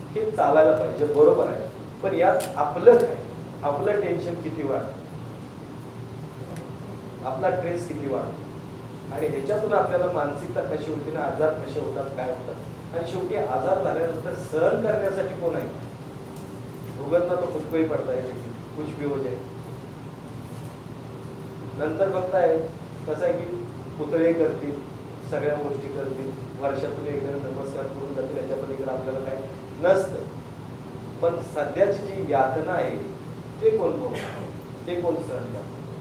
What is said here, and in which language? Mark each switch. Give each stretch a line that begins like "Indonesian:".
Marathi: हे चालायला पाहिजे, बरोबर आहे. पण यात आपलं काय, आपलं टेन्शन किती वाढतं, आपला स्ट्रेस किती वाढतो, आणि ह्याच्यातून आपल्याला मानसिकता कशी होती ना, आजार कसे होतात, काय होतात. आणि शेवटी आजार झाल्यानंतर सहन करण्यासाठी कोण आहे?
Hindi: भोगतना तो खुद को ही पडता है, कुछ भी हो जाए.
Marathi: नंतर बघताय कसं आहे की पुतळे करतील, सगळ्या गोष्टी करतील, वर्षातून एकदा नमस्कार करून जातील, याच्या पलीकडे आपल्याला काय नसतं. पण सध्याची जी यातना आहे ते कोण बघतो, ते कोण सहन करतो?